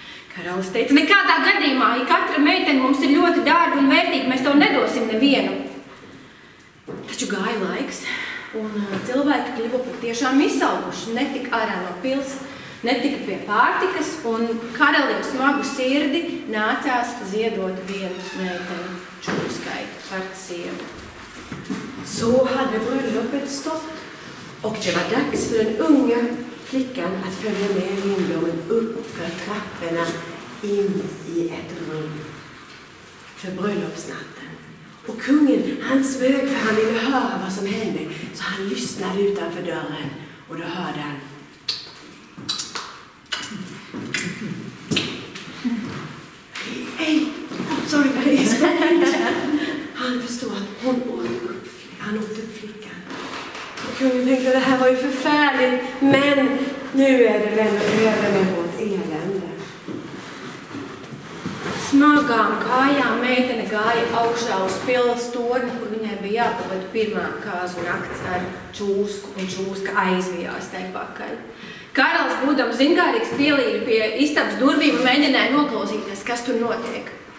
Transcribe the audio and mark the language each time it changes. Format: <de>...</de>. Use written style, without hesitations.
<lv>Karalis teica: nekādā gadījumā, ja katra meitene mums ir ļoti dārga un vērtīga, mēs tev nedosim nevienu. Taču gāja laiks, Un cilvēki kļuva patiešām izsalkuši, netika ārā no pils, netika pie pārtikas, un karalim smagu sirdi nācās ziedot vienu meiteni Čūskai par sievu.</lv> <sv>Så hade bröllopet stått och det var dags för den unga flickan att följa med lindormen upp för trapporna in i ett rum för bröllopsnatten. Och kungen, han smög för han ville höra vad som hände, så han lyssnade utanför dörren och då hörde han: Hej, sorry, han förstod att han åt upp flickan. Och kungen tänkte att det här var ju förfärligt, men nu är det väl över med vårt elände.</sv> <lv>Smagām kājām meitene gāja augšā uz pilas torni, kur viņai bija jāpavada pirmā kāzu nakts ar Čūsku, un Čūska aizvijās tai pakaļ. Karalis, būdams zinkārīgs, pielīja pie istabas durvīm un mēģināja noklausīties, kas tur notiek.</lv>